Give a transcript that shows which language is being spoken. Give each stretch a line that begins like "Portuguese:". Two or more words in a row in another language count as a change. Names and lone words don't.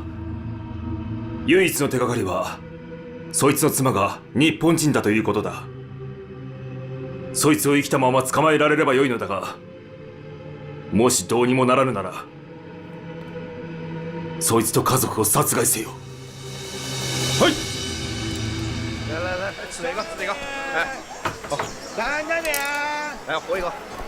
Japanese: 唯一の手がかりはそいつの妻が日本人だということだ。そいつを生きたまま捕まえられればよいのだが、もしどうにもならぬならそいつと家族を殺害せよ。はい。
Chinese: 来来来，吃这个吃这个，哎，哦，担担面，来喝一个。